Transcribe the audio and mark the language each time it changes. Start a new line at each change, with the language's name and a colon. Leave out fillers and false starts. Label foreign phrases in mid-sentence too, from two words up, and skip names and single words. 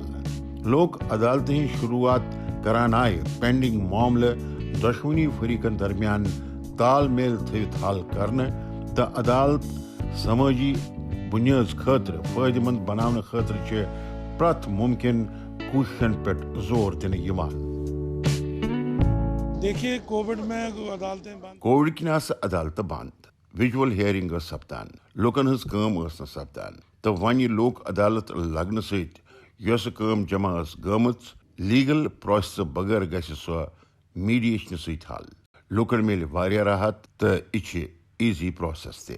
Kashmiri: لوک عدالتہِ ہٕنٛز شروعات کران آیہِ پینڈنگ معاملہٕ دۄشوٕنی فریقن درمیان تال میل تھٲوِتھ حل کرنہٕ تہٕ عدالت سمٲجی بُنیٲژ خٲطرٕ فٲیدٕ مند بناونہٕ خٲطرٕ چھِ پرٛٮ۪تھ مُمکِن کوٗششن پٮ۪ٹھ زور دِنہٕ یِوان.
Urdu: دیکھیے کووڈ میں عدالتیں بند
Kashmiri: کووڈ کِنۍ آسہٕ عدالتہٕ بنٛد.
English: virtual hearing
Kashmiri: ٲس سپدان. لوٗکن ہٕنٛز کٲم ٲس نہٕ سپدان تہٕ وۄنۍ یہِ لوک عدالت لگنہٕ سۭتۍ یۄسہٕ کٲم جمع ٲس گٔمٕژ
English: legal process
Kashmiri: بغٲر گژھِ سۄ میڈیشنہٕ سۭتۍ حل. لوٗکن میلہِ واریاہ راحت تہٕ یہِ چھِ
English: easy process
Kashmiri: تہِ.